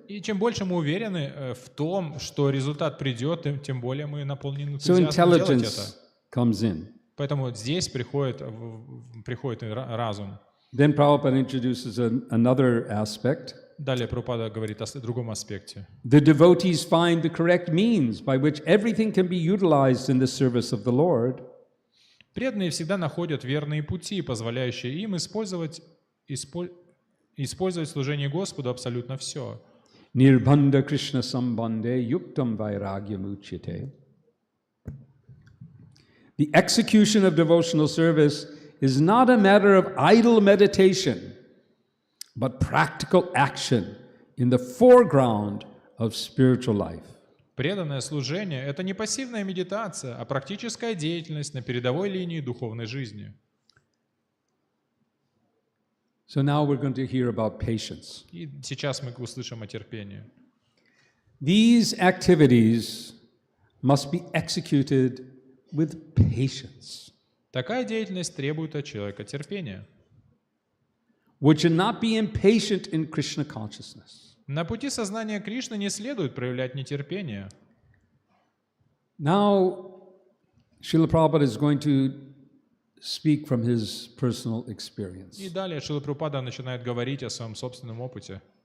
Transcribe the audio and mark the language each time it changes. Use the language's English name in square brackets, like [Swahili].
[Russian] И чем больше мы уверены в том, что результат придет, тем более мы наполнены [English] So [Russian] энтузиазмом делать [English] intelligence [Russian] это. [English] comes in. [Russian] Поэтому здесь приходит разум. [English] Then Prabhupada introduces another aspect. [Russian] Далее Прабхупада говорит о другом аспекте. [English] The devotees find the correct means by which everything can be utilized in the service of the Lord. [Russian] Преданные всегда находят верные пути, позволяющие им использовать в служении Господу абсолютно все. [Sanskrit] Nirbandha Krishna sambandhe yuktam vairagyam uchyate. [English] The execution of devotional service is not a matter of idle meditation, but practical action in the foreground of spiritual life. [Russian] Преданное служение — это не пассивная медитация, а практическая деятельность на передовой линии духовной жизни. [English] So now we're going to hear about patience. [Russian] И сейчас мы услышим о терпении. [English] These activities must be executed with patience. [Russian] Такая деятельность требует от человека терпения. [English] We should not be impatient in Krishna consciousness. [Russian] На пути сознания Кришны не следует проявлять нетерпение. [English] Now, Srila Prabhupada is going to speak from his personal experience, [Russian] И далее Шрила Прабхупада начинает говорить о своем собственном опыте,